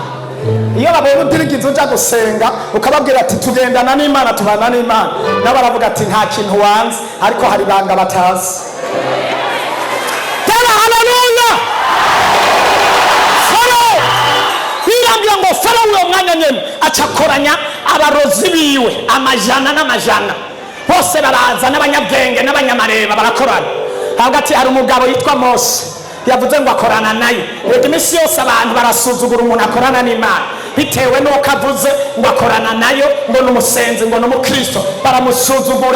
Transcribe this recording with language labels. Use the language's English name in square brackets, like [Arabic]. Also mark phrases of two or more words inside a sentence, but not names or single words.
[Rundi] Iyo babona udirigiza uja gusenga ukababwira ati tugendana n'Imana, tubana n'Imana, nabo baravuga ati nta kintu wanze, ariko hari banga batazi. Tera haleluya. Farao birambye ngo Farao uyo mwanya nyene acakoranya abarozi biwe amajana n'amajana, bose baraza n'abanyabwenge n'abanyamareba barakorana. Hagati hari umugabo yitwa Mose yavuze ngo akorana nayo. Reka imisi yose abantu barasuzugura umuntu akorana n'Imana bitewe n'uko avuze ngo akorana nayo, ngo n'umusenzi, ngo n'umukristo, baramusuzugura.